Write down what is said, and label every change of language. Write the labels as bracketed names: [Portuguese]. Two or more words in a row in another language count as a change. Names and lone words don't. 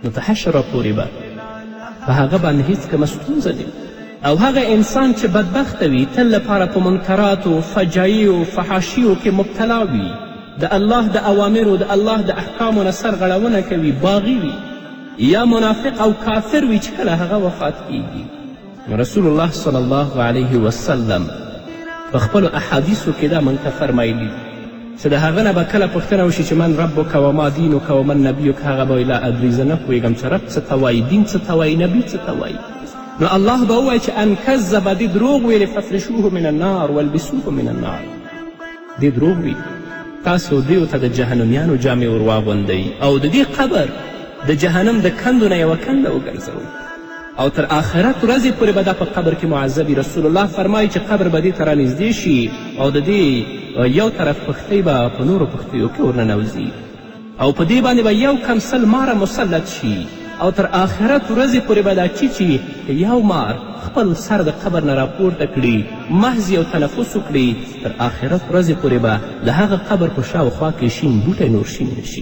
[Pashto] نو ته حشره پورې به په هغه باندې هیڅ کومه ستونزه نه او هغه انسان چې بدبخته وي تل لپاره په منکراتو فجایعو فحاشیو کې مبتلا وي د الله د اوامرو د الله د احکامو نه سرغړونه کوي باغي وي یا منافق او کافر وي چې کله هغه وفات کیږي. رسول الله [Arabic] صلی الله علیه وسلم [Pashto] په خپلو احادیثو کې دا موږ ته فرمایلي چې د هغه نه به کله پوښتنه وشي چې [Arabic] من ربک و ما دینک و من نبیک [Pashto] هغه به [Arabic] لا ادري [Pashto] زه نه پوهېږم چې رب څه ته وایي، دین څه ته وایي، نبي څه ته وایي. نو الله به ووایي چې [Arabic] ان کذب [Pashto] دې دروغ ویلې [Arabic] ففرشوه من النار والبسوه من النار. [Pashto] دې دروغ وي تاسو دیو ته د جهنمیانو جامې ور واغوندئ او د دې قبر د جهنم د کندو نه یوه کنده وګرځوئ او تر آخرت ورځې پورې به دا په قبر کې معذبي. رسول الله فرمایي چې قبر به دې ته رانږدې شي او د دې یو طرف پښتۍ به په نورو پښتیو کې ورننوځي او په دې باندې به یو کم سل ماره مسلط شي او تر آخرت ورځې پورې به دا چیچي که یو مار خپل سر د قبر نه راپورته کړي محض یو تنفس وکړي تر آخرت ورځې پورې به د هغه قبر په شاوخوا کې شین بوټی نور شین نشي.